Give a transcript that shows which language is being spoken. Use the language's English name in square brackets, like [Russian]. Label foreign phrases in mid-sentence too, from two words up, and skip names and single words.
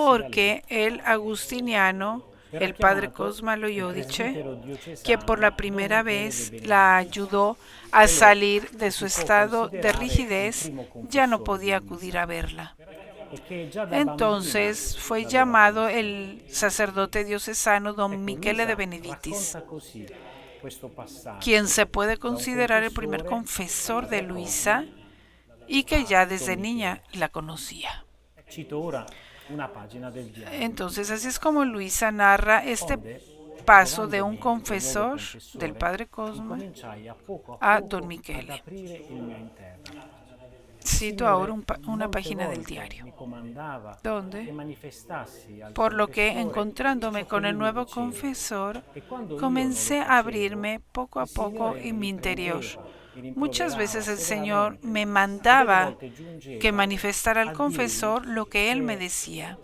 [Spanish] porque el agustiniano, el padre Cosma lo Iodice, quien por la primera vez la ayudó a salir de su estado de rigidez, ya no podía acudir a verla. Entonces fue llamado el sacerdote diocesano don Michele de Benedictis, quien se puede considerar el primer confesor de Luisa y que ya desde niña la conocía. [Italian] Cito ora una pagina del diario. [Spanish] Entonces así es como Luisa narra este paso de un confesor, del padre Cosma, [Italian] Incominciai a poco [Spanish] a don Michele. [Italian] ad aprire il mio interno. [Spanish] Cito ahora una página del diario, donde, por lo que encontrándome con el nuevo confesor, comencé a abrirme poco a poco en mi interior. Muchas veces el Señor me mandaba que manifestara al confesor lo que Él me decía.